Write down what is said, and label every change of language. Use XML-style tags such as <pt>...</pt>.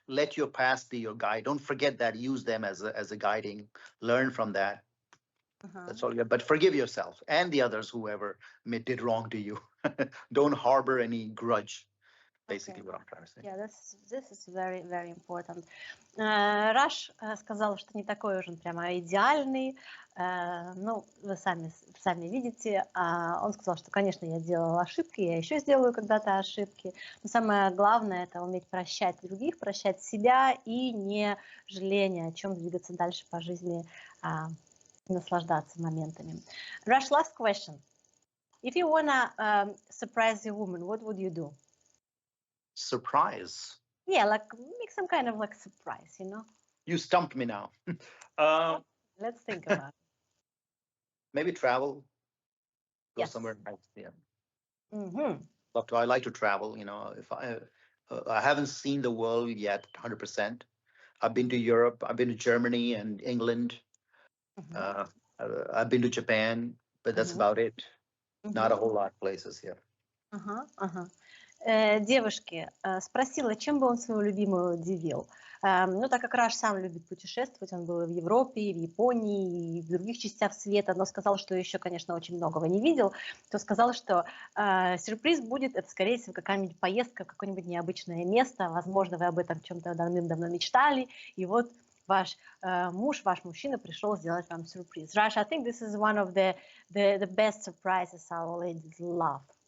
<en>Let your past be your guide. Don't forget that. Use them as a guiding. Learn from that. That's all you got. But forgive yourself and the others, whoever did wrong to you. Don't harbor any grudge. Basically, what I'm trying to say. Yeah, this is very, very important.</en> <ru>Раш сказал, что не такой уж он прямо идеальный. Ну, вы сами видите. Он сказал, что, конечно, я делала ошибки, я еще сделаю когда-то ошибки. Но самое главное — это уметь прощать других, прощать себя и не жалеть ни о чем, двигаться дальше по жизни, наслаждаться моментами.</ru> <en>Rush, last question. If you wanna surprise your woman, what would you do? Surprise? Yeah, like make some kind of like surprise, you know? You stumped me now. Let's think about it. Maybe travel. Go somewhere nice. Yeah. I like to travel. You know, if I haven't seen the world yet, 100%. I've been to Europe. I've been to Germany and England. I've been to Japan, but that's about it. Not a whole lot of places here.</en> <ru>Девушки, спросила, чем бы он свою любимую удивил. Ну, так как Раш сам любит путешествовать, он был и в Европе, и в Японии, и в других частях света, но сказал, что еще, конечно, очень многого не видел, то сказал, что сюрприз будет, это, скорее всего, какая-нибудь поездка в какое-нибудь необычное место, возможно, вы об этом чем-то давным-давно мечтали, и вот ваш мужчина пришел сделать вам сюрприз.</ru> <en>Раш, I think this is one of the best surprises our ladies love.</en>